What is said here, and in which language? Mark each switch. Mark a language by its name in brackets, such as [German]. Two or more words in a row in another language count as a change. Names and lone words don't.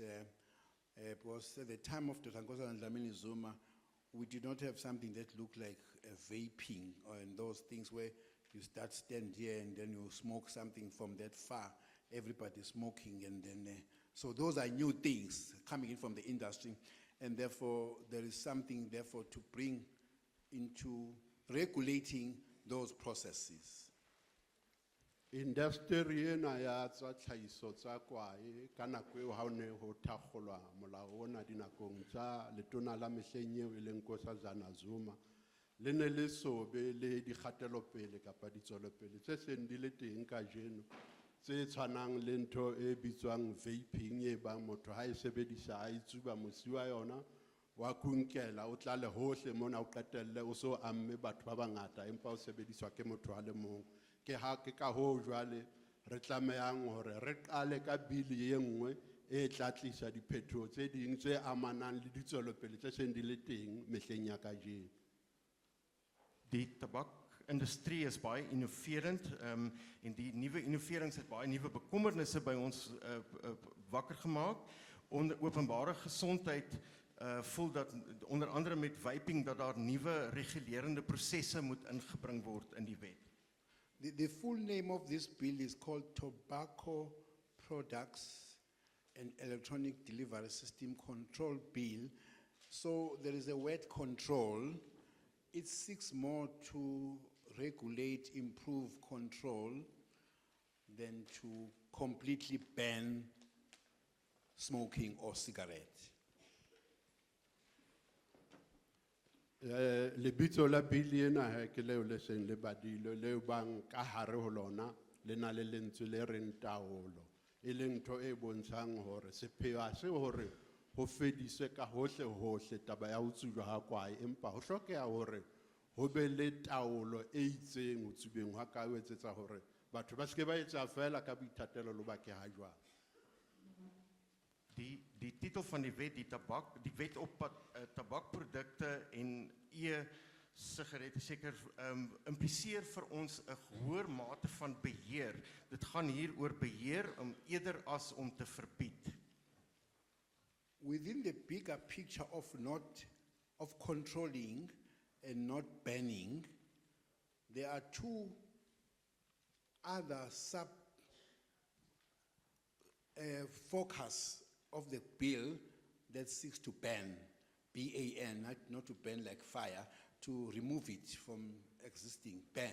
[English] Because at the time of Dr. Nkosazana Dlamini Zuma, we did not have something that looked like vaping or in those things where you stand here and then you smoke something from that far. Everybody smoking and then, so those are new things coming in from the industry, and therefore there is something therefore to bring into regulating those processes. [Southern Sotho] Industry ena ya tsa tlhahiso tsa kwae ka nako eo ha o ne ho thakgolwa molao ona dinakong tsa letona la mehleng eo e leng Nkosazana Zuma le ne le sobe le dikgatelopele kapa ditswelopele tse seng di le teng kajeno tse tshwanang le ntho e bitswang vaping e bang motho ha e sebedisa a itsuba mosi wa yona wa kunkela o tla le hohle mona o qetelle o so amme batho ba bangata empa o sebediswa ke motho a le mong ke ha ke ka ho jwale re tlamehang hore re qale ka bili e nngwe e tla tlisa diphethoho tse ding tse amanang le ditswelopele tse seng di le teng mehleng ya kajeno. [Afrikaans] Die tabakindustrie is baie innoverend en die nuwe innoverings het baie nuwe bekommernisse by ons wakker gemaak. Onder openbare gesondheid voel dat onder andere met vaping dat daar nuwe regulerende prosesse moet ingebring word in die wet. [English] The full name of this bill is called Tobacco Products and Electronic Delivery System Control Bill. So there is a word control. It seeks more to regulate, improve control than to completely ban smoking or cigarette. [Southern Sotho] Lebitso la bili ena he ke leo le seng le badilo leo bang ka hare ho lona le na le lentswe le reng taolo e leng ntho e bontshang hore sepheo ha se hore ho fediswe ka hohle hohle taba ya ho tsujwa ha kwae empa ho hlokeha hore ho be le taolo e itseng ho tsubeng ha ka ho etsetsa hore batho ba se ke ba etsa fela ka boithatelo lo ba ke ha jwang. [Afrikaans] Die titel van die wet, die wet op tabakprodukte en e-sigarette seker impliseer vir ons 'n hoër mate van beheer. Dit gaan hier oor beheer eerder as om te verbied. [English] Within the bigger picture of controlling and not banning, there are two other focus of the bill that seeks to ban, B-A-N, not to ban like fire, to remove it from existing, ban.